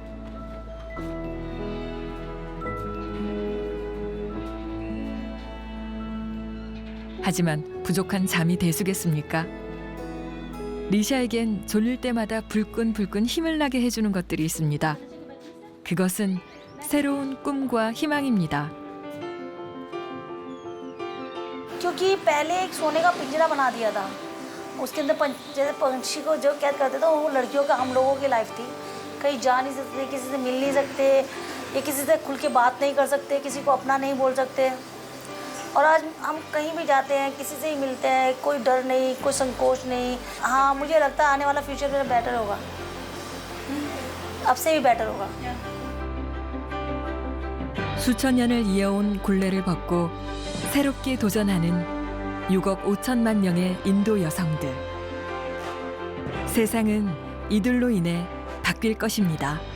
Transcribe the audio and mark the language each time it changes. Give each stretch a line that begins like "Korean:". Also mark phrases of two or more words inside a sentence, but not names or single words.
Korean: 하지만 부족한 잠이 대수겠습니까? 리샤에겐 졸릴 때마다 불끈불끈 힘을 나게 해주는 것들이 있습니다. 그것은 새로운 꿈과 희망입니다.
Hindi: क्योंकि पहले एक सोने का पिंजरा बना दिया था, उसके अंदर जैसे पंछी को जो कैद करते थे, वो लड़कियों का, हम लोगों की लाइफ थी। कहीं जा नहीं सकते, किसी से मिल नहीं सकते, या किसी से खुल के बात नहीं कर सकते, किसी को अपना नहीं बोल सकते। और आज हम कहीं भी जाते हैं, किसी से ही मिलते हैं, कोई डर नहीं, कोई संकोच नहीं। हाँ, मुझे लगता है आने वाला फ्यूचर मेरा बेटर होगा, अब से भी बेटर होगा।
Korean: 수천 년을 이어온 굴레를 벗고 새롭게 도전하는 6억 5천만 명의 인도 여성들. 세상은 이들로 인해 바뀔 것입니다.